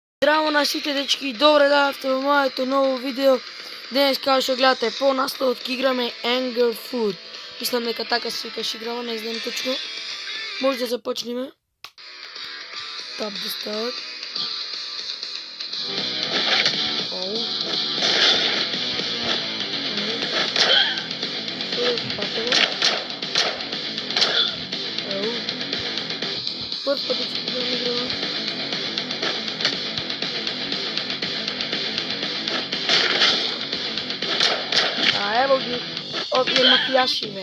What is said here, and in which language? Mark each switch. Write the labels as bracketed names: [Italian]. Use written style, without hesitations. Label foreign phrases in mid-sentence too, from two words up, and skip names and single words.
[Macedonian] Здраво на сите дечки, добре дојавте во моето ново видео. Денес како што гледате по насловот ќе играме Anger Food. Мислам дека така се викаш играва, не знам точно. Може да започнеме. [English] Tap the start. [Macedonian] Прв пат ќе играме. Ево ги, овие мафијаши, бе.